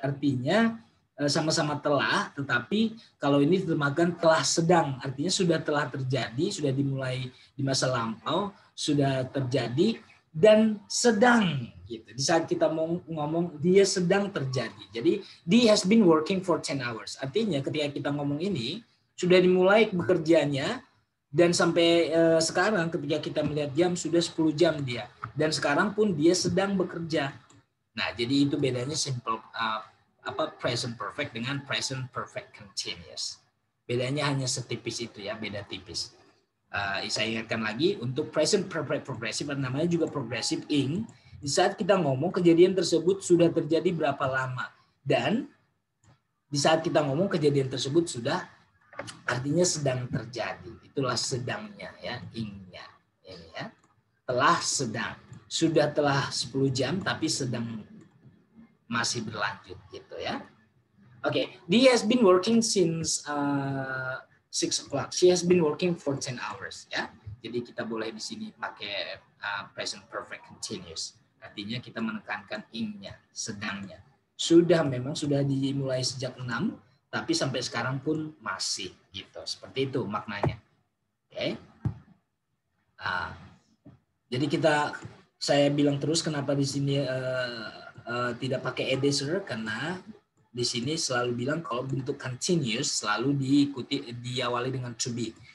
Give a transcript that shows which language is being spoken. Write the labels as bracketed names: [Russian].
[Indonesian] Artinya sama-sama telah, tetapi kalau ini ditemakan telah sedang, artinya sudah telah terjadi, sudah dimulai di masa lampau, sudah terjadi dan sedang gitu. Di saat kita mau ngomong dia sedang terjadi. Jadi [English] he has been working for 10 hours. [Indonesian] Artinya ketika kita ngomong ini sudah dimulai bekerjanya dan sampai sekarang ketika kita melihat jam sudah 10 jam dia. dan sekarang pun dia sedang bekerja. Nah, jadi itu bedanya simple present perfect dengan present perfect continuous. Bedanya hanya setipis itu ya, beda tipis. Saya ingatkan lagi, untuk present perfect progressive, namanya juga progressive ing, di saat kita ngomong kejadian tersebut sudah terjadi berapa lama. Dan di saat kita ngomong kejadian tersebut sudah, artinya sedang terjadi. Itulah sedangnya ya, ingnya. Ini ya. Telah sedang. Sudah telah 10 jam tapi sedang masih berlanjut gitu ya. [English] Oke, he has been working since 6 o'clock. She has been working for 10 hours ya. [Indonesian] Jadi kita boleh di sini pakai present perfect continuous. Artinya kita menekankan ing-nya, sedangnya. Memang sudah dimulai sejak 6, tapi sampai sekarang pun masih gitu. Seperti itu maknanya. Oke. Jadi saya bilang terus kenapa di sini tidak pakai edesser, karena di sini selalu bilang kalau bentuk continuous selalu diawali dengan to be.